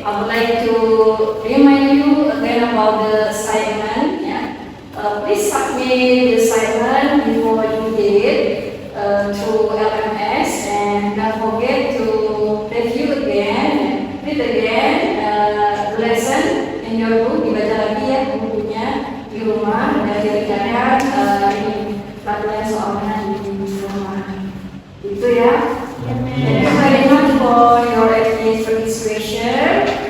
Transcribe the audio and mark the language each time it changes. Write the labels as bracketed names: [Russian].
[English] I would like to remind you again about the assignment. Yeah. Please submit the assignment before you did to LMS, and don't forget to review again, read again lesson in your book. [Indonesian] Dibaca lagi ya bukunya di rumah, dan jangan ini latihan soalnya di rumah. Itu ya. [English] Thank you very much for your active participation.